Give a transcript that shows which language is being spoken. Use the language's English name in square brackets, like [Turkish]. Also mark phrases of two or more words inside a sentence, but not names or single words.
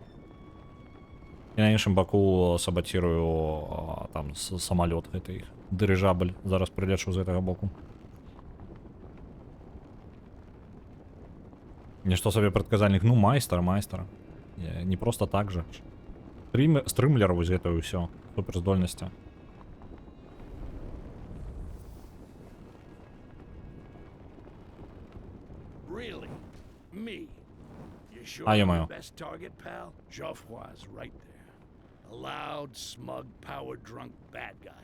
[Belarusian] І на іншым баку саботирую там самалёт гэты іх. Дырыжабль. Зараз прылечу з гэтага боку. Нешто сабе прадказальнік. Ну, майстар. Не просто так же. Стрымлер вось гэта ўсё. Суперздольнасці. [English] Really? Me? You sure [Russian] Ё-моё. [English] best target, pal? Geoffroy's right there. A loud, smug, power-drunk bad guy.